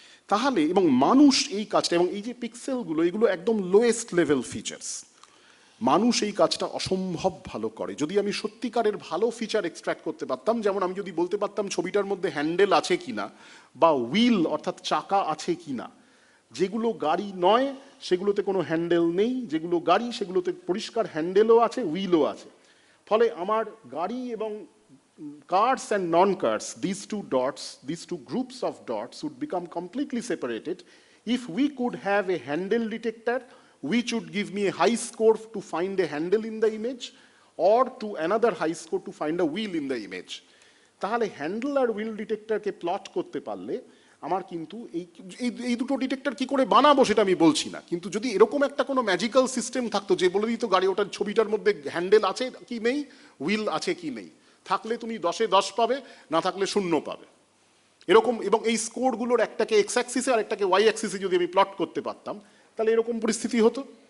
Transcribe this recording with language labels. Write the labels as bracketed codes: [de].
[bn] তাহলে এবং মানুষ এই কাজটা, এবং এই যে পিক্সেলগুলো এগুলো একদম লোয়েস্ট লেভেল ফিচার্স, মানুষ এই কাজটা অসম্ভব ভালো করে। যদি আমি সত্যিকারের ভালো ফিচার এক্সট্র্যাক্ট করতে পারতাম, যেমন আমি যদি বলতে পারতাম ছবিটার মধ্যে হ্যান্ডেল আছে কিনা বা হুইল অর্থাৎ চাকা আছে কিনা, যেগুলো গাড়ি নয় সেগুলোতে কোনো হ্যান্ডেল নেই, যেগুলো গাড়ি সেগুলোতে পরিষ্কার হ্যান্ডেলও আছে, হুইলও আছে। ফলে আমার গাড়ি এবং [en] cars and non-cars, these two dots, these two groups of dots would become completely separated if we could have a handle detector which would give me a high score to find a handle in the image or to another high score to find a wheel in the image. [bn] তাহলে handle আর wheel ডিটেক্টরকে plot করতে পারলে আমার কিন্তু এই দুটো detector কি করে বানাবো সেটা আমি বলছি না, কিন্তু যদি এরকম একটা কোনো ম্যাজিক্যাল সিস্টেম থাকতো যে বলে দিত গাড়ি ওটার ছবিটার মধ্যে হ্যান্ডেল আছে কি নেই, হুইল আছে কি নেই, থাকলে তুমি 10-এ 10 পাবে, না থাকলে 0 পাবে, এরকম, এবং এই স্কোরগুলোর একটাকে এক্স অ্যাক্সিসে আর একটাকে ওয়াই অ্যাক্সিসে যদি আমি প্লট করতে পারতাম তাহলে এরকম পরিস্থিতি হতো।